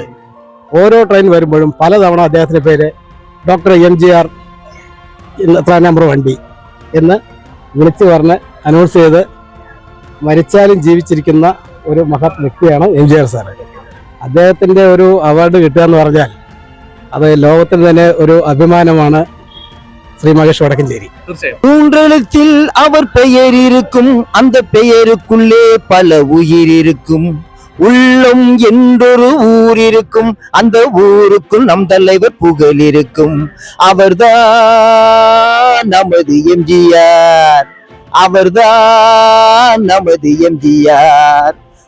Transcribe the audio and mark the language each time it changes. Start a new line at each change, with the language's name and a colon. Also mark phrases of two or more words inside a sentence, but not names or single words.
Malayalam: ഓരോ ട്രെയിൻ വരുമ്പോഴും പലതവണ അദ്ദേഹത്തിന്റെ പേര് ഡോക്ടർ MGR എത്ര നമ്പർ വണ്ടി എന്ന് വിളിച്ചു പറഞ്ഞ് അനൗൺസ് ചെയ്ത് മരിച്ചാലും ജീവിച്ചിരിക്കുന്ന ഒരു മഹത് വ്യക്തിയാണ് MGR സാറ്. അദ്ദേഹത്തിന്റെ ഒരു അവാർഡ് കിട്ടുക എന്ന് പറഞ്ഞാൽ അത് ലോകത്തിന് തന്നെ ഒരു അഭിമാനമാണ്. ശ്രീ മഹേഷ് വടക്കഞ്ചേരി.
Tamil: மூன்றெழுத்தில் அவர் பெயர் இருக்கும், அந்த பெயருக்குள்ளே பல உயிர் இருக்கும். உள்ளம் என்றொரு ஊர் இருக்கும், அந்த ஊருக்குள் நம் தலைவர் புகழ் இருக்கும். அவர்தான் நமது MGR, அவர்தான் நமது MGR.